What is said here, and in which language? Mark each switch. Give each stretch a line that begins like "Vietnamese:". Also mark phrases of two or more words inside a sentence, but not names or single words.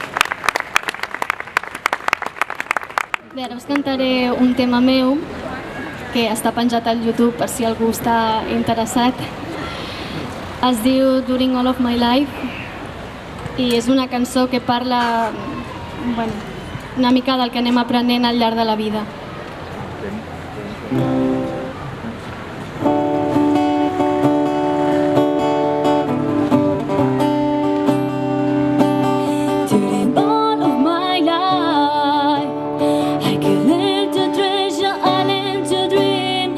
Catalan: Bé, ara us cantaré un tema meu que està penjat al YouTube per si algú està interessat. Es diu During All of My Life i és una cançó que parla, bueno, una mica del que anem aprenent al llarg de la vida.
English: During all of my life, I could learn to treasure, I learned to dream.